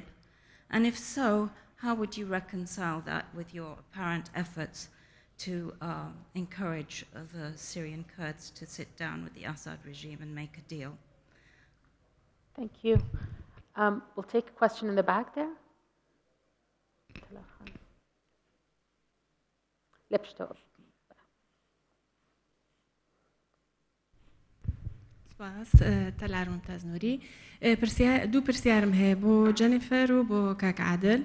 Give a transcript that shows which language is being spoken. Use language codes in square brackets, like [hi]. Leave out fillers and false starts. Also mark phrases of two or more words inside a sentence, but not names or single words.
[en] And if so, how would you reconcile that with your apparent efforts to encourage the Syrian Kurds to sit down with the Assad regime and make a deal? Thank you. We'll take a question in the back there. [ckb] سپاس تەلار ممتاز نووری دوو پرسیارم هەیە بۆ جەنیفەر و بۆ کاک عادل.